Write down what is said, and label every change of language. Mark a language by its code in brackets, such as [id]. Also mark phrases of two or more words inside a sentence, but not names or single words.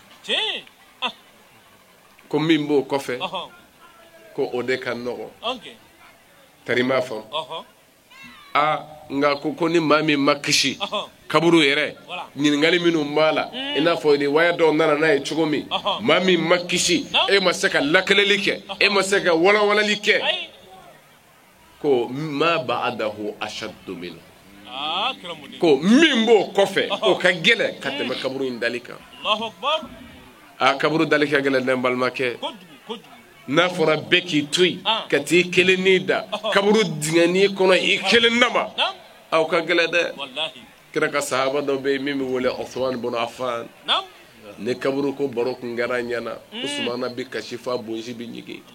[bm] ko min b'o kɔfɛ ko o de ka nɔgɔ tari m'a fɔ nka ko ni maa min ma kisi kaburu yɛrɛ ɲininkali minnu b'a la i n'a fɔ ni waya dɔw nana n'a ye cogo min maa min ma kisi e ma se ka lakaleli kɛ e ma se ka walawalali kɛ ko [ar] ما بعده أشد منه [bm] ko min b'o kɔfɛ o ka gɛlɛn ka tɛmɛ kaburu in dali kan kaburu dali ka gɛlɛn ne balimakɛ n'a fɔra bɛɛ k'i to yen ka t'i kelen ni da kaburu dingɛni kɔnɔ i kelen nama aw ka gɛlɛn dɛ kira ka sahaba dɔ bɛ yen min bɛ wele Uthman ibn Affan ni kaburu ko baro kun kɛra ɲɛna Usmana bɛ kasi f'a bonzi bɛ ɲigin